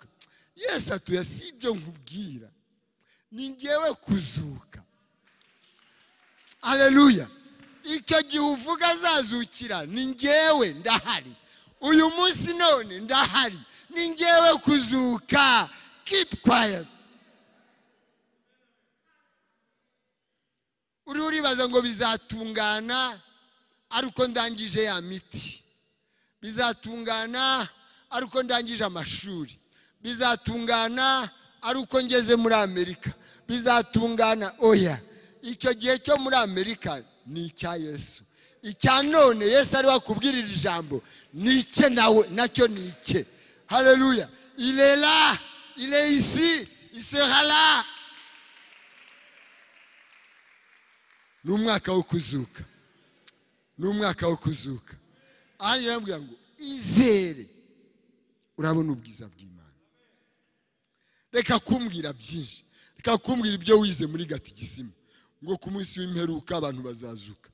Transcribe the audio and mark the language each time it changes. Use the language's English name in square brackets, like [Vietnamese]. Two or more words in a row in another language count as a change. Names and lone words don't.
[Kinyarwanda] Yesu atuye, si ibyo nkubwira, ni ngewe kuzuka. Haleluya. Icyo gihe uvuga azazukira, ni ngewe ndahari. Uyu munsi none ndahari, ni ngewe kuzuka. [English] Keep quiet. [Kinyarwanda] Uribaza ngo bizatungana ariko ndangije ya miti, bizatungana ariko ndangije amashuri, bizatungana ariko ngeze muri Amerika, bizatungana. Oya, icyo gihe cyo muri Amerika ni icya Yesu. Icya none Yesu ari wakubwirira ijambo ni icye, nawe nacyo ni icye. Haleluya. [French] Il est là, il est ici, il sera là. [Kinyarwanda] N'umwaka wo kuzuka, n'umwaka wo kuzuka. Ari yarambwira ngo izere urabona ubwiza bw'Imana. Reka kumbwira byinshi, reka kumbwira ibyo wize muri gatigisimu ngo ku munsi w'imperuka abantu bazazuka.